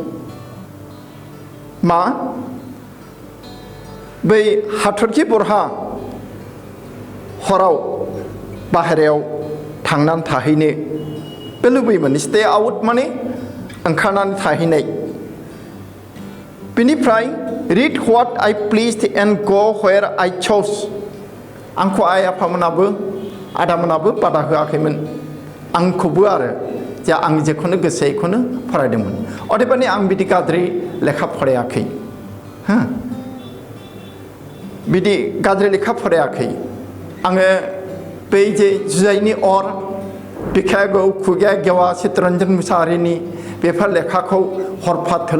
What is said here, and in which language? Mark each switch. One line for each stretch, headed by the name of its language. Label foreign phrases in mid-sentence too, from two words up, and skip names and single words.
Bodo: बै हाथरखि बरहा हराव बाहेरायाव थांनानै थाहैनो बे लुबैयोमोन
English: stay out
Bodo: माने ओंखारनानै थाहैनाय बिनिफ्राय
English: read what I pleased and go where I chose
Bodo: आंखौ आइ आफामोनाबो आदामोनाबो बादा होआखैमोन आंखौबो आरो जे आं जेखौनो गोसो बेखौनो फरायदोंमोन अदेबानि आं बिदि गाज्रि लेखा फरायाखै बिदि गाज्रि लेखा फरायाखै आङो बै जे जुजाइनि अर बिखाया गौ खुगाया गेवा चित्तरन्जन मुसाहारिनि बेफोर लेखाखौ हरफा थोलो